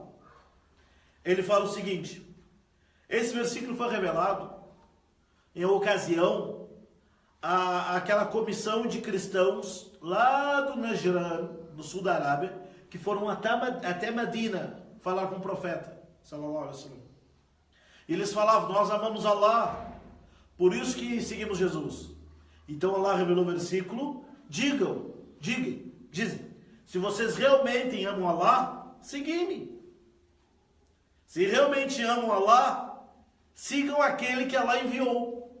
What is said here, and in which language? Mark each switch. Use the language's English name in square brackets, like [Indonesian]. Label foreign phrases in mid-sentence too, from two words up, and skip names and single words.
[Portuguese] Ele fala o seguinte: esse versículo foi revelado em ocasião àquela comissão de cristãos lá do Najran, no sul da Arábia, que foram até Medina falar com o profeta, [Arabic] صلى الله عليه وسلم. [Portuguese] E eles falavam: nós amamos Allah, por isso que seguimos Jesus. Então Allah revelou o versículo: dizem, se vocês realmente amam Allah, seguem-me. Se realmente amam Allah, sigam aquele que Allah enviou.